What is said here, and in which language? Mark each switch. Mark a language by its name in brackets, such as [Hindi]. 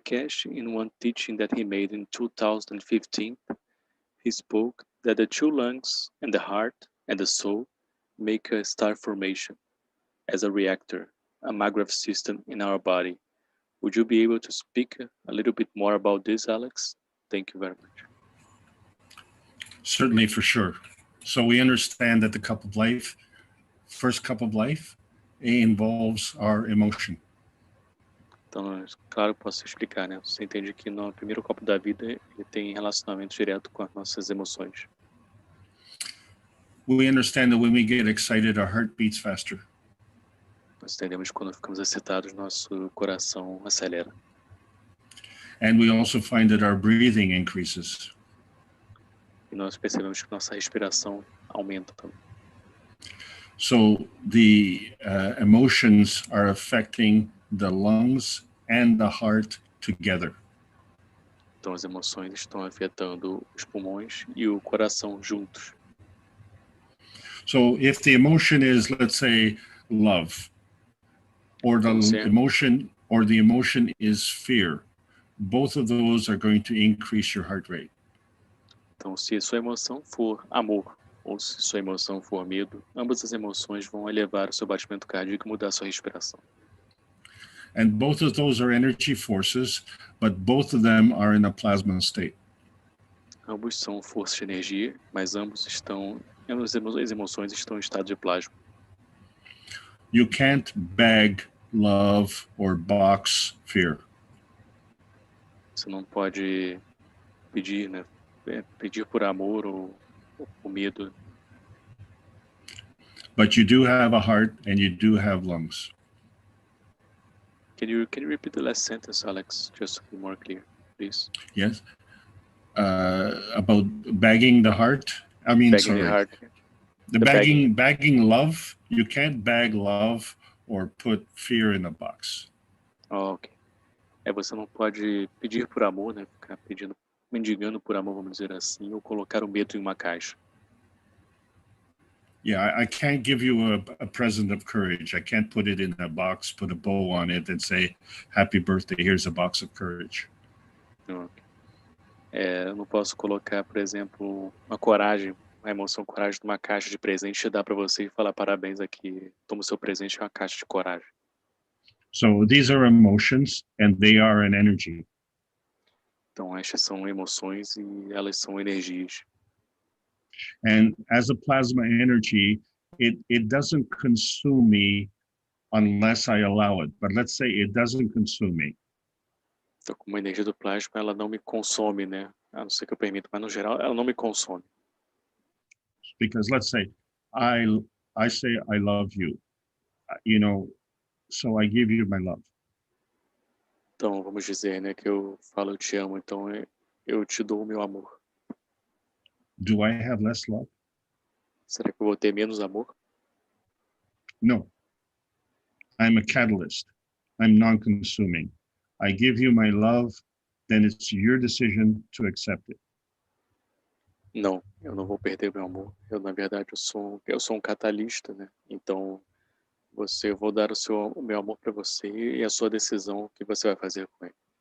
[English] Keshe, in one teaching that he made in 2015, he spoke that the 2 lungs and the heart and the soul make a star formation as a reactor, a maglev system in our body. Would you be able to speak a little bit more about this, Alex? Thank you very much. Certainly, for sure. So we understand that the cup of life, first cup of life, involves our emotion. [Portuguese] Então, claro, posso explicar, né? Você entende que no primeiro copo da vida ele tem relacionamento direto com as nossas emoções. [English] We understand that when we get excited, our heart beats faster. [Portuguese] Nós entendemos que quando ficamos excitados, nosso coração acelera. [English] And we also find that our breathing increases. [Portuguese] E nós percebemos que nossa respiração aumenta também. [English] So the emotions are affecting the lungs and the heart together. [Portuguese] Então as emoções estão afetando os pulmões e o coração juntos. [English] So if the emotion is, let's say, love, or the emotion is fear, both of those are going to increase your heart rate. [Portuguese] Então, se sua emoção for amor ou se sua emoção for medo, ambas as emoções vão elevar o seu batimento cardíaco e mudar a sua respiração. [English] And both of those are energy forces, but both of them are in a plasma state. [Portuguese] Ambos são forças de energia, mas ambas as emoções estão em estado de plasma. [English] You can't beg love or box fear. [Portuguese] Você não pode pedir, né? Pedir por amor ou por medo. [English] But you do have a heart and you do have lungs. Can you repeat the last sentence, Alex, just to be more clear, please? Yes. About bagging the heart. Bagging the heart. Bagging love. You can't bag love or put fear in a box. Oh, ok. [Portuguese] Você não pode pedir por amor, né? Ficar mendigando por amor, vamos dizer assim, ou colocar o medo em uma caixa. [English] Yeah, I can't give you a present of courage. I can't put it in a box, put a bow on it, and say, "Happy birthday, here's a box of courage." Okay. [Portuguese] Eu não posso colocar, por exemplo, uma emoção coragem numa caixa de presente e dar para você e falar parabéns aqui, toma o seu presente, é uma caixa de coragem. [English] So these are emotions and they are an energy. [Portuguese] Então estas são emoções e elas são energias. [English] And as a plasma energy, it doesn't consume me unless I allow it. But let's say it doesn't consume me. [Portuguese] Então, como a energia do plasma, ela não me consome, né? A não ser que eu permita, mas no geral, ela não me consome. [English] Because let's say I say I love you, so I give you my love. [Portuguese] Então, vamos dizer, né, que eu falo eu te amo, então eu te dou o meu amor. [English] Do I have less love? [Portuguese] Será que eu vou ter menos amor? [English] No. I'm a catalyst. I'm non-consuming. I give you my love, then it's your decision to accept it. [Portuguese] Não, eu não vou perder meu amor. Na verdade, eu sou um catalista, né? Então, eu vou dar o meu amor para você e a sua decisão, o que você vai fazer com ele.